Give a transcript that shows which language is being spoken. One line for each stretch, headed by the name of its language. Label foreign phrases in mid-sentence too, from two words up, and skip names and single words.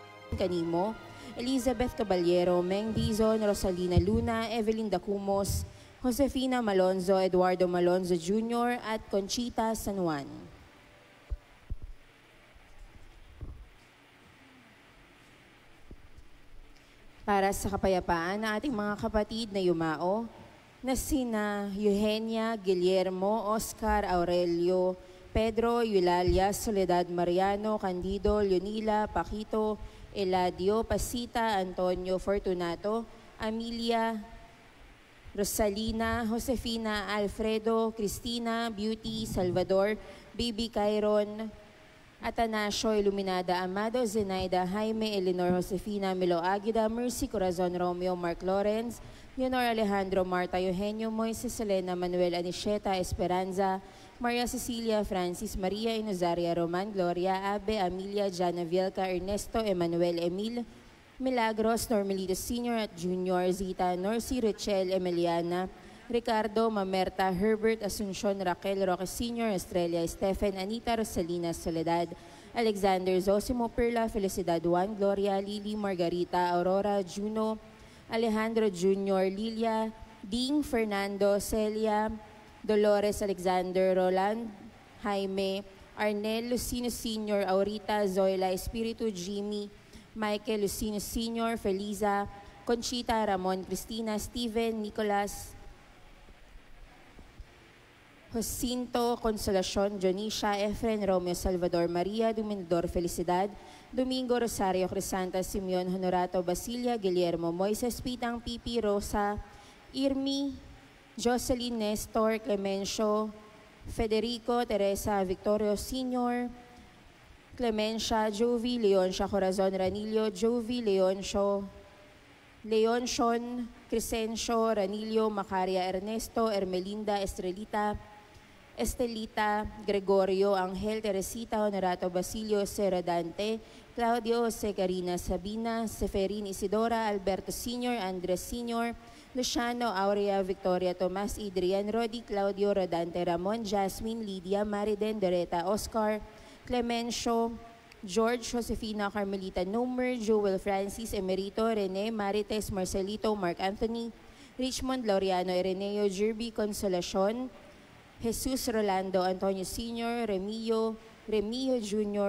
Filipino: Canimo, Elizabeth Caballero, Meng Dizon, Rosalina Luna, Evelyn Dacumos, Josefina Malonzo, Eduardo Malonzo Jr. at Conchita San Juan. Para sa kapayapaan ng ating mga kapatid na yumao, na sina Eugenia, Guillermo, Oscar, Aurelio, Pedro, Eulalia, Soledad Mariano, Candido, Leonila, Paquito, Eladio, Pasita, Antonio, Fortunato, Amelia, Rosalina, Josefina, Alfredo, Cristina, Beauty, Salvador, Baby Cairon, Atanasio, Iluminada, Amado, Zenaida, Jaime, Eleanor, Josefina, Milo Aguida, Mercy, Corazon, Romeo, Mark Lawrence, Leonor Alejandro, Marta, Eugenio, Moises, Selena, Manuel, Anisheta, Esperanza, Maria Cecilia, Francis, Maria, Inozaria, Roman, Gloria, Abe, Amelia, Jana Vilca, Ernesto, Emmanuel, Emil, Milagros, Normelito Sr. at Junior, Zita, Norcy, Richel, Emiliana, Ricardo, Mamerta, Herbert, Asuncion, Raquel, Roque Sr., Estrella, Stephen, Anita, Rosalina, Soledad, Alexander, Zosimo, Perla, Felicidad, Juan, Gloria, Lily, Margarita, Aurora, Juno, Alejandro Jr., Lilia, Ding, Fernando, Celia, Dolores, Alexander, Roland, Jaime, Arnel, Lucino Sr., Aurita, Zoila, Espiritu, Jimmy, Michael, Lucino Sr., Feliza, Conchita, Ramon, Cristina, Steven, Nicolas, Jacinto, Consolacion, Jonisha, Efren, Romeo, Salvador, Maria, Dominador, Felicidad, Domingo, Rosario, Crisanta, Simeon, Honorato, Basilia, Guillermo, Moises, Pitang, Pipi, Rosa, Irmi, Jocelyn, Nestor, Clemencio, Federico, Teresa, Victorio Sr., Clemencia, Jovi, Leoncia, Corazon, Ranillo, Jovi, Leoncio, Leonción, Crescencio, Ranillo, Macaria, Ernesto, Ermelinda, Estelita, Gregorio, Angel, Teresita, Honorato, Basilio, Sera Dante, Claudio, Secarina, Sabina, Seferin, Isidora, Alberto Sr., Andres Sr., Luciano, Aurea, Victoria, Tomas, Adrian, Rodi, Claudio, Rodante, Ramon, Jasmine, Lydia, Mariden, Doreta, Oscar, Clemencio, George, Josefina, Carmelita, Nomer, Joel, Francis, Emerito, Rene, Marites, Marcelito, Mark Anthony, Richmond, Laureano, Ireneo, Jerby, Consolacion, Jesus, Rolando, Antonio Sr., Remio Jr.